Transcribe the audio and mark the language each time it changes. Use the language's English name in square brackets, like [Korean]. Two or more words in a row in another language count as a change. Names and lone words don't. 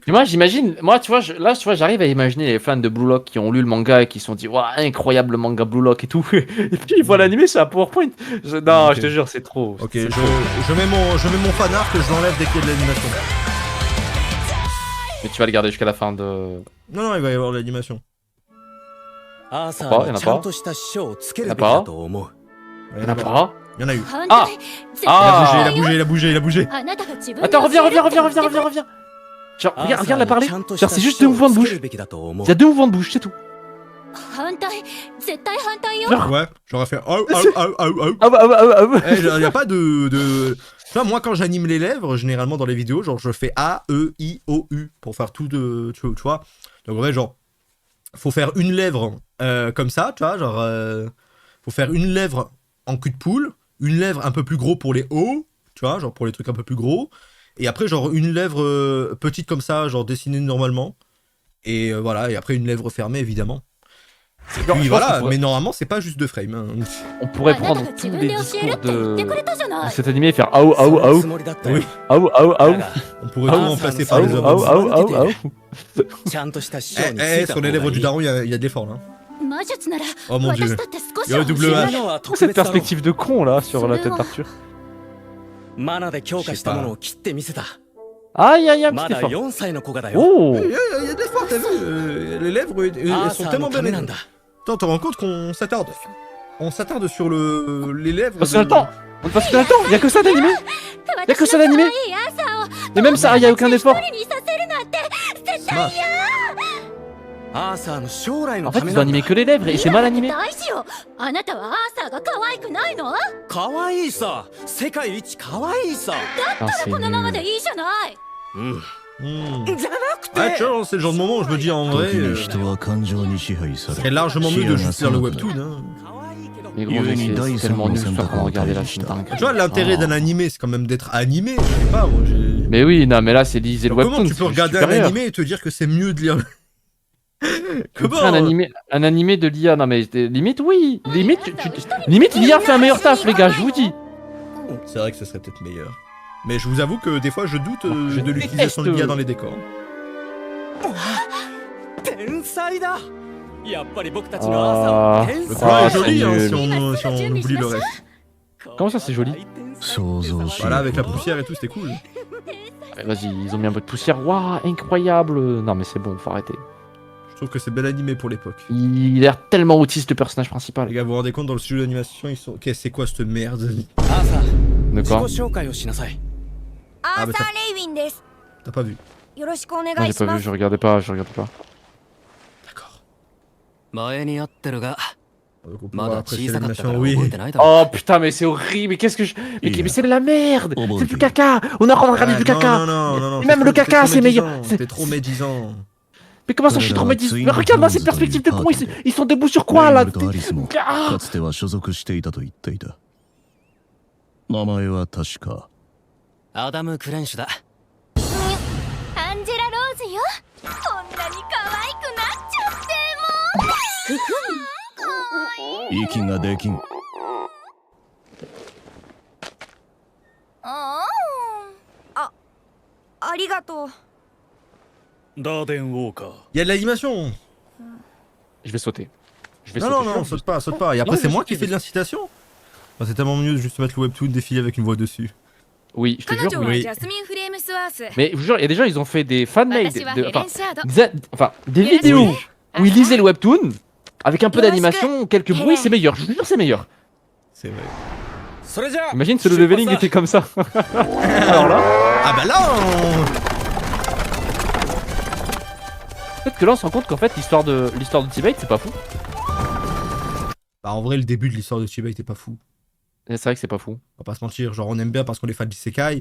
[French] Et moi j'imagine, tu vois, j'arrive à imaginer les fans de Blue Lock qui ont lu le manga et qui se sont dit, waouh, incroyable le manga Blue Lock et tout. Et puis ils voient l'animé sur un PowerPoint. Non, Ok. je te jure, c'est trop. Ok, c'est je mets mon fanart que je l'enlève dès qu'il y a de l'animation. Mais tu vas le garder jusqu'à la fin de. Non, il va y avoir de l'animation. [Japanese] 朝いやなにちゃんとした師匠をつけるべきやっぱだと思う。 [French] Il y Y'en a pas? Il y en a eu. [Japanese] 反あ対絶あ対 [French] Il a bougé. [Japanese] あなたが自分で [French] Attends, [Japanese] 教える [French] reviens. [Japanese] 朝 [French] Regarde la [Japanese] に [French] parler. [Japanese] ちゃんとし [French] Genre, [Japanese] た [French] c'est [Japanese] 師 [French] juste deux [Japanese] 匠を [French] mouvements de [Japanese] つけ [French] bouche. [Japanese] るべきだと思う [French] Il y a 2 mouvements de bouche, c'est tout. [Japanese] 反対絶対反対よ [French] Genre. Ouais, j'aurais fait. Oh. Ah bah. Il n'y a pas de. Tu vois, moi, quand j'anime les lèvres, généralement dans les vidéos, genre, je fais A, E, I, O, U pour faire tout de. Tu vois. Donc, en vrai, genre, faut faire une lèvre comme ça, tu vois, genre. Faut faire une lèvre en cul de poule, une lèvre un peu plus gros pour les O, tu vois, genre pour les trucs un peu plus gros. Et après, genre, une lèvre petite comme ça, genre dessinée normalement. Et voilà, et après, une lèvre fermée, évidemment. Et Genre, puis je pense voilà, qu'on pourrait- mais normalement, c'est pas juste 2 frames. Hein. On pourrait [Japanese] あなた [French] prendre [Japanese] が自 [French] tous [Japanese] 分 [French] les [Japanese] で教える [French] discours [Japanese] って言ってくれたじゃな [French] de [Japanese] い [French] cet animé et faire aou [Japanese] そ aou の aou つもりだったよ [French] Oui. aou aou [Japanese] だ aou が [French] On pourrait Ah, tout remplacer ça, par ça, les ça, hommes. ça, aou. [Japanese] ちゃんとした師匠についた [French] Sur [Japanese] 方 [French] les [Japanese] が [French] lèvres [Japanese] い [French] du [Japanese] い。 [French] daron, il y a des efforts là. [Japanese] 魔術なら [French] Oh mon dieu. [Japanese] 私だって少し [French] Il y a [Japanese] は [French] un [Japanese] 教 [French] double [Japanese] えら [French] H. [Japanese] れるのは [French] Cette [Japanese] 特別だろう。 [French] perspective de con là sur la tête d'Arthur. [Japanese] マナで強化したものを切ってみせた。 [French] Aïe aïe aïe, [Japanese] ま [French] petit [Japanese] だ [French] effort. [Japanese] 4歳の子がだよ。 Oh. [French] Il y a des fois, t'as vu, les lèvres, elles [Japanese] アー [French] sont [Japanese] サー [French] tellement [Japanese] のた [French] belles. [Japanese] めなんだ。 [French] Attends, tu te rends compte qu'on s'attarde. On s'attarde sur les lèvres. Passe le temps. On passe le temps. Y a que ça d'animé. [Japanese] 私 [French] que ça d'animé. [Japanese] の可愛いアーサーを [French] Et même ça, y a aucun effort. [Japanese] 一人にさせるなんて絶対 [French] Smash. [Japanese] アーサーの将来の [French] En [Japanese] た [French] fait, [Japanese] め [French] ils [Japanese] な [French] ont [Japanese] んだ [French] animé。que les lèvres et c'est mal animé. [Japanese] 大事よ。あなたはアーサーが可愛くないの？可愛いさ。世界一可愛いさ。 [French] Ah, c'est [Japanese] このまま [French] nul. [Japanese] でいいじゃない。うん。 Hmm. じゃなくて。 [French] Ouais, tu vois, c'est le genre de moment où je me dis en vrai, [Japanese] 時に人は感情に支配さ [French] c'est [Japanese] れ [French] largement mieux de juste faire le webtoon. Hein. [Japanese] 可愛いけど。 [French] Mais gros, Yoni c'est Dai tellement nul Sengoku ça qu'on regarder la Sengoku chaîne dingue. Tu vois, l'intérêt Oh. d'un animé, c'est quand même d'être animé. Je sais pas, moi j'ai. Mais oui, non, mais là c'est lisez le Alors, comment webtoon. tu peux c'est regarder un supérieur. animé et te dire que c'est mieux de lire le- Comment Un animé de l'IA, non mais limite oui, limite limite l'IA fait un meilleur taf les gars, je vous dis. C'est vrai que ce serait peut-être meilleur. Mais je vous avoue que des fois je doute Je de l'utilisation de déteste. l'IA dans les décors. [Japanese] 天才だ。やっぱり僕たちのアーサーは [French] Ah, [Japanese] 天 [French] Le [Japanese] 才。 [French] plan Ah, est joli c'est hein, nul. si on oublie le reste. Comment ça, c'est joli? [Japanese] 想像し [French] Voilà, avec la poussière et tout, c'était cool. Vas-y, ils ont mis un peu de poussière, waouh, incroyable. Non mais c'est bon, faut arrêter. Je trouve que c'est bel animé pour l'époque. Il a l'air tellement autiste le personnage Les principal. gars, vous vous rendez compte, dans le studio d'animation, ils sont... Ok, c'est quoi cette merde? [Japanese] アーサー、 [French] De [Japanese] 自己 [French] quoi? [Japanese] 紹介をしなさい。アーサー・ レイウィンです。 [French] T'as pas vu? [Japanese] よろしくお願 [French] Non, [Japanese] い [French] j'ai [Japanese] し [French] pas [Japanese] ま [French] vu, [Japanese] す。 [French] je regardais pas, je regardais pas. D'accord. [Japanese] 前に会ってるが、 [French] Donc on [Japanese] ま [French] pourra [Japanese] だ [French] apprécier [Japanese] 小さかったか [French] l'animation, [Japanese] ら [French] oui. [Japanese] 覚えてないだろ。 [French] Oh putain, mais c'est horrible, mais qu'est-ce que je. Mais, Il mais c'est de la merde! Oh, bon C'est du Dieu. caca! On a encore regardé Ouais, du caca! non, Et même le caca, c'est meilleur! T'es trop médisant. Mais comment ça, je suis trop médisant? Mais regarde-moi ces perspectives de con, ils sont debout sur quoi là? [Japanese] レイムとアリスも [French] Ah [Japanese] かつては所属していたと言っていた。名前は確かアダム・クレンシュだ。アンジェラ・ローズよ。こんなに可愛くなっちゃってもう。息ができん。ありがとう。ダーデンウォーカー [French] Il y a de l'animation. Je vais sauter. Je vais Non, sauter. non, non, saute pas, saute pas. Et après, Non, c'est je moi saute, qui je fais de l'incitation. Enfin, c'est tellement mieux de juste mettre le webtoon défiler avec une voix dessus. Oui, je te [Japanese] 彼 [French] jure, [Japanese] 女 [French] oui. [Japanese] は [French] oui. [Japanese] ジャスミン・フレームスワース。 [French] Mais je vous jure, il y a des gens, ils ont fait des fanmade, [Japanese] 私はヘレ [French] enfin, [Japanese] ン・シャード。 [French] enfin, des Yes. vidéos Oui. où ils lisaient le webtoon avec un peu Yes. d'animation, quelques bruits, c'est meilleur. Je vous jure, c'est meilleur. C'est vrai. [Japanese] それじゃあ、 [French] Imagine si le leveling était comme ça. Alors là, Ah bah là, peut-être que là, on se rend compte qu'en fait, l'histoire de Tibet, c'est pas fou. Bah en vrai, le début de l'histoire de Chiba était pas fou. Et c'est vrai que c'est pas fou. On va pas se mentir, genre on aime bien parce qu'on est fan d'isekai.